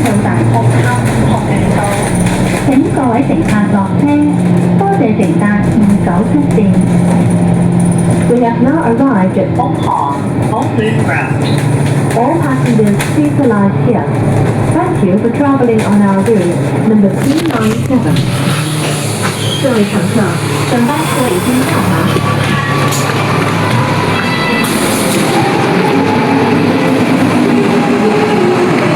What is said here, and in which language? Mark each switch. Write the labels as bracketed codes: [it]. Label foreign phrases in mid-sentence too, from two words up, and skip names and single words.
[yue] 到達學校學園道，請各位乘客落車，多謝乘搭297 線。 [en] We have now arrived at Ophang, Oakland Ground. All passengers please alight here. Thank you for traveling on our route number 397. [yue] 各位乘客，本班車已經到達。